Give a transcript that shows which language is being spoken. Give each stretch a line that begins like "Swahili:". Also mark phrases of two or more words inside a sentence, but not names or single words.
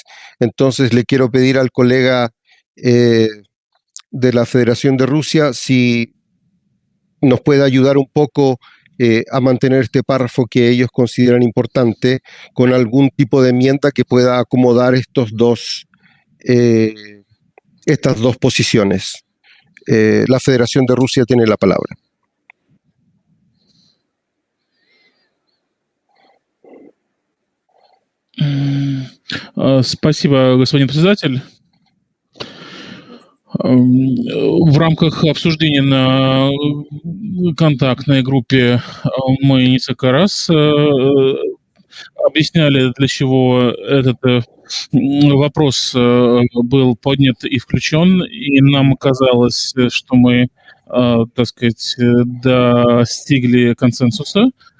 Spanish: Entonces le quiero pedir al colega de la Federación de Rusia si nos puede ayudar un poco a mantener este párrafo que ellos consideran importante con algún tipo de enmienda que pueda acomodar estas dos posiciones. La Federación de Rusia tiene la palabra.
Russian: Спасибо, господин председатель. В рамках обсуждения на контактной группе мы несколько раз объясняли, для чего этот вопрос был поднят и включен, и нам казалось, что мы, так сказать, достигли консенсуса.